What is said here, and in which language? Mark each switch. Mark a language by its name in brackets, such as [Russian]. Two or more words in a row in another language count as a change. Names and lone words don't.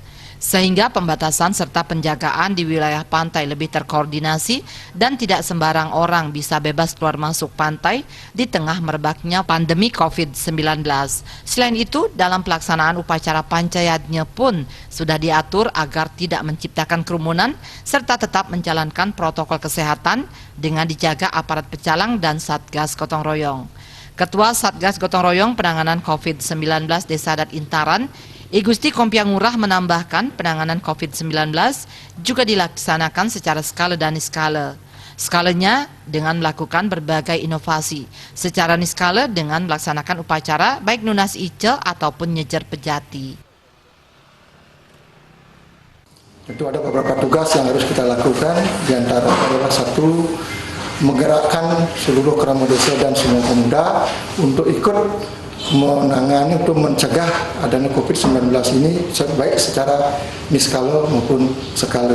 [Indonesian] Sehingga pembatasan serta penjagaan di wilayah pantai lebih terkoordinasi dan tidak sembarang orang bisa bebas keluar masuk pantai di tengah merebaknya pandemi COVID-19. Selain itu, dalam pelaksanaan upacara pancayatnya pun sudah diatur agar tidak menciptakan kerumunan serta tetap menjalankan protokol kesehatan dengan dijaga aparat pecalang dan Satgas Gotong Royong. Ketua Satgas Gotong Royong Penanganan COVID-19 Desa Adat Intaran, I Gusti Kompiang Ngurah menambahkan penanganan COVID-19 juga dilaksanakan secara skala dan niskala. Skalanya dengan melakukan berbagai inovasi, secara niskala dengan melaksanakan upacara baik nunas ice ataupun nyejer pejati. Tentu ada beberapa tugas yang harus kita lakukan, diantara adalah satu, menggerakkan seluruh kerama desa dan semua pemuda untuk ikut menangani untuk mencegah adanya COVID-19 ini baik secara niskala maupun skala.